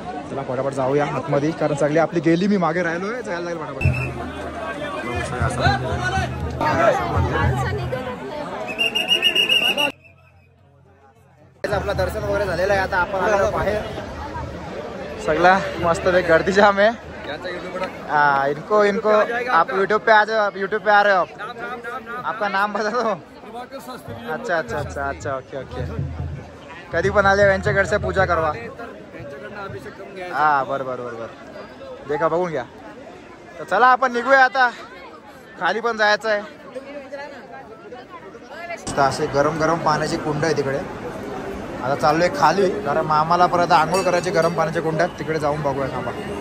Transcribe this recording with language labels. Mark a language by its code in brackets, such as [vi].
[mr] चला फटाफट जाऊया आतमध्ये, कारण सगळी आपली गेली, मी मागे राहिलोय. जायला लागेल फटाफट. आपला दर्शन वगैरे झालेलं आहे. आता आपण आलो बाहेर. सगळा मस्त गर्दी [hi] जाम है. हाँ, इनको इनको आप यूट्यूब पे आ जाओ. आप यूट्यूब पे आ रहे हो आप. आपका नाम बता दो. अच्छा अच्छा अच्छा अच्छा ओके ओके. [mr] कधी पण आले यांच्याकडच्या पूजा करवा. हा बरोबर बरोबर. देखा बघून घ्या. तर चला आपण निघूया आता. खाली पण जायचं आहे. असे गरम गरम पाण्याची कुंड आहे तिकडे. आता चाललोय खाली, कारण मामाला परत आंघोळ करायचे गरम पाण्याच्या कुंडात. तिकडे जाऊन बघूया थांबा.